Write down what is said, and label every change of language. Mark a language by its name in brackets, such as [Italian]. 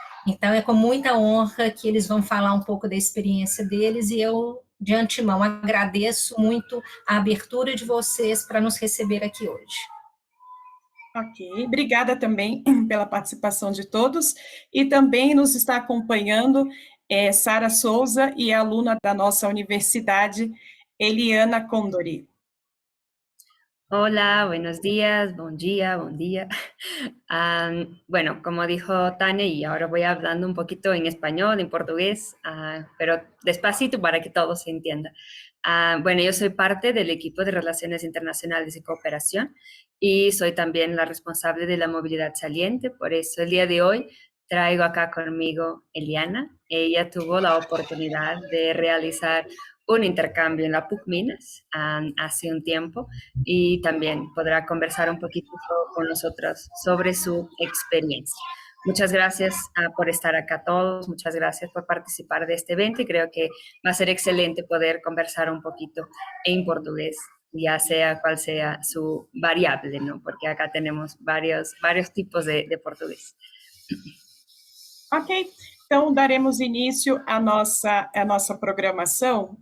[Portuguese] Então, é com muita honra que eles vão falar um pouco da experiência deles, e eu, de antemão, agradeço muito a abertura de vocês para nos receber aqui hoje. Ok, obrigada também pela participação de todos, e também nos está acompanhando Sara Souza e a aluna da nossa universidade, Eliana Condori. [Spanish] Hola, buenos días, buen día, buen día. Bueno, como dijo Tania, y ahora voy hablando un poquito en español, en portugués, pero despacito para que todo se entienda. Bueno, yo soy parte del equipo de Relaciones Internacionales y Cooperación y soy también la responsable de la movilidad saliente. Por eso el día de hoy traigo acá conmigo Eliana. Ella tuvo la oportunidad de realizar un intercambio en la PUC Minas hace un tiempo y también podrá conversar un poquito con nosotros sobre su experiencia. Muchas gracias por estar acá todos, muchas gracias por participar de este evento y creo que va a ser excelente poder conversar un poquito en portugués, ya sea cual sea su variable, ¿no? Porque acá tenemos varios tipos de portugués. [Portuguese] Ok, então daremos início à nossa programação.